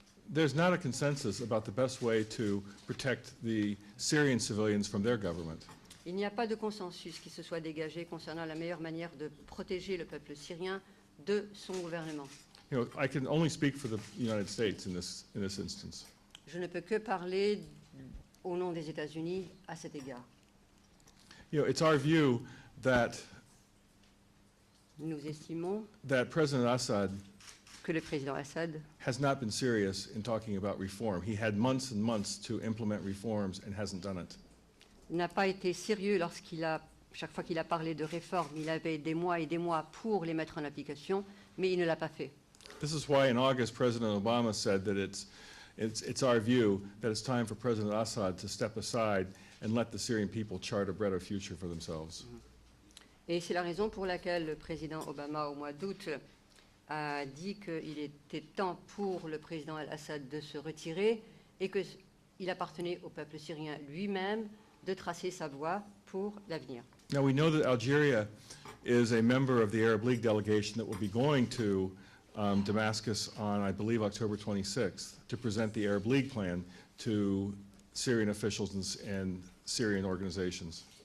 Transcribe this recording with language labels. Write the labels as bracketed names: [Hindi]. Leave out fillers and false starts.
[English] There's not a consensus about the best way to protect the Syrian civilians from their government. [French] Il n'y a pas de consensus qui se soit dégagé concernant la meilleure manière de protéger le peuple syrien de son gouvernement. [English] You know, I can only speak for the United States in this instance. [French] Je ne peux que parler au nom des États-Unis à cet égard. [English] You know, it's our view that [French] Nous estimons [English] President Assad [French] que le président Assad [English] has not been serious in talking about reform. He had months and months to implement reforms and hasn't done it. [French] n'a pas été sérieux chaque fois qu'il a parlé de réforme, il avait des mois et des mois pour les mettre en application, mais il ne l'a pas fait. [English] This is why in August President Obama said that it's our view that it's time for President Assad to step aside and let the Syrian people chart a better future for themselves. [French] Et c'est la raison pour laquelle le président Obama, au mois d'août, a dit qu'il était temps pour le président al-Assad de se retirer et qu'il appartenait au peuple syrien lui-même de tracer sa voie pour l'avenir. [English] Now we know that Algeria is a member of the Arab League delegation that will be going to Damascus on, I believe, October 26th to present the Arab League plan to Syrian officials and Syrian organizations.